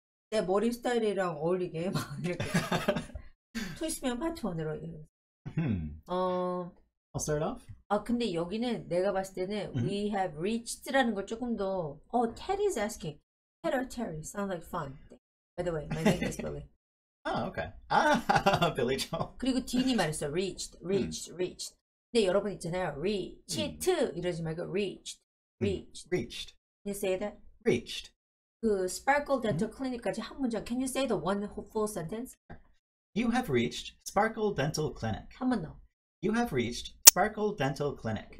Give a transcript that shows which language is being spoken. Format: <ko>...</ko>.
<ko>내 머리 스타일이랑 어울리게 막 이렇게. 토익스피킹 파트 1으로.</ko> <en>I'll start off.</en> <ko>근데 여기는 내가 봤을 때는</ko> <en>we have reached</en> <ko>라는 걸 조금 더</ko> <en>Ted is asking. Ted or Terry sounds like fun. By the way, my name is Billy. Oh, okay. Billy Joel.</en> <ko>그리고 Dean이 말했어. reached. 근데 여러분 있잖아요. reached 이러지 말고 reached.</ko> <en>Reached. Can you say that? Reached.</en> <ko>그 Sparkle Dental Clinic까지 한 문장.</ko> <en>Can you say the one full sentence? You have reached Sparkle Dental Clinic.</en> <ko>한 번 더.</ko> <en>You have reached Sparkle Dental Clinic.</en>